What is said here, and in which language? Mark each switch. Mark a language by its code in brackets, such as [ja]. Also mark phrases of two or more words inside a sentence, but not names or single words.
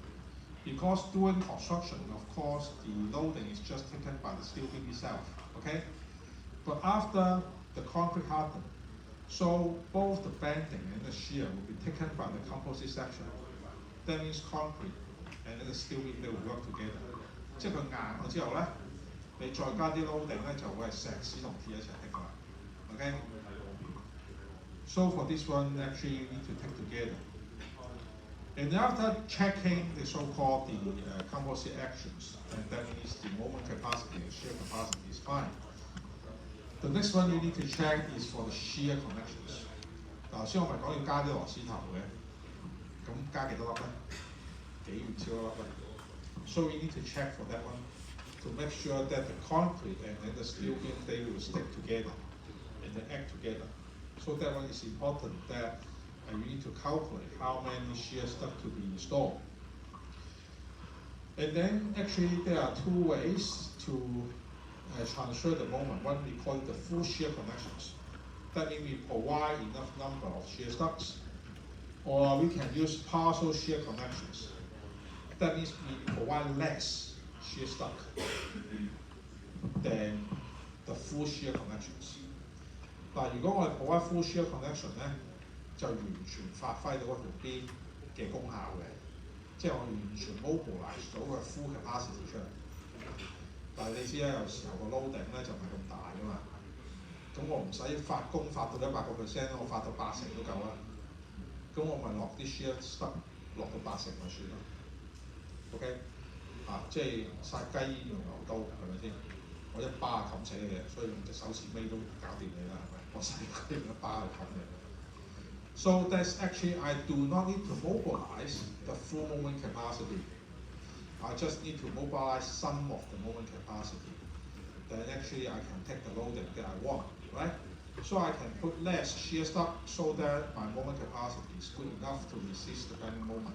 [en] Because during construction, of course, the loading is just taken by the steel beam itself, okay? But after the concrete hardened, so both the bending and the shear will be taken by the composite section. That means concrete and the steel beam, they will work together. [yue] 即係佢硬咗之後咧，你再加啲 loading 咧，就會係石屎同鐵一齊剔㗎啦。OK。 [en] So for this one, actually you need to take together. And after checking the so-called composite actions, and that means the moment capacity and shear capacity is fine. The next one you need to check is for the shear connections. [yue] 頭先我咪講要加啲螺絲頭嘅，咁加幾多粒咧？幾唔超一粒咧？ [en] So we need to check for that one to make sure that the concrete and then the steel beam they will stick together and then act together. So that one is important that you need to calculate how many shear stuff to be installed. And then actually there are two ways to transfer the moment. One we call it the full shear connections. That means we provide enough number of shear studs, or we can use partial shear connections. That means we provide less shear stud than the full shear connections. [yue] 嗱，如果我哋 [en] provide full shear connection [yue] 咧，就完全發揮到嗰條邊嘅功效嘅，即係我完全 mobilize 到個 [en] full capacity [yue] 出嚟。但係你知啦，有時候個 loading 咧就唔係咁大噶嘛，咁我唔使發功發到100%，我發到80%都夠啦。咁我咪落啲 [en] shear stud [yue] 落到80%咪算咯。OK， 即係殺雞用牛刀係咪先？我一巴冚死你嘅，所以用隻手指尾都搞掂你啦，係咪？我殺雞用一巴去冚你。 [en] So that's actually I do not need to mobilize the full moment capacity. I just need to mobilize some of the moment capacity. Then actually I can take the loading that I want, right? So I can put less shear stud so that my moment capacity is good enough to resist the bending moment.